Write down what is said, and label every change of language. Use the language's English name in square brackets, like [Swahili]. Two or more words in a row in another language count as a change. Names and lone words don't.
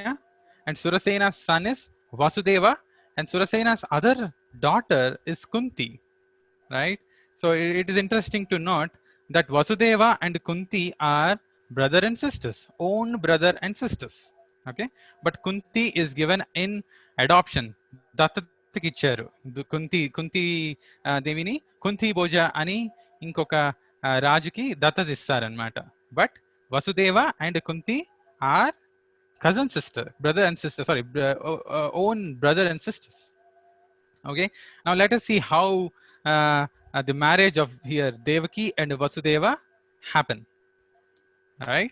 [English] And Surasena's son is Vasudeva. And Surasena's other daughter is Kunti. Right. So it is interesting to note that Vasudeva and Kunti are brother and sisters, own brother and sisters. Okay, but Kunti is given in adoption. [Telugu] దత్తకి ఇచ్చారు. కుంతి దేవిని కుంతి భోజ అని ఇంకొక రాజుకి దత్తత ఇస్తారు అనమాట. [English] But Vasudeva and Kunti are cousin sister, brother and sister. Sorry, own brother and sisters. Okay, now let us see how the marriage of here Devaki and Vasudeva happen. All right.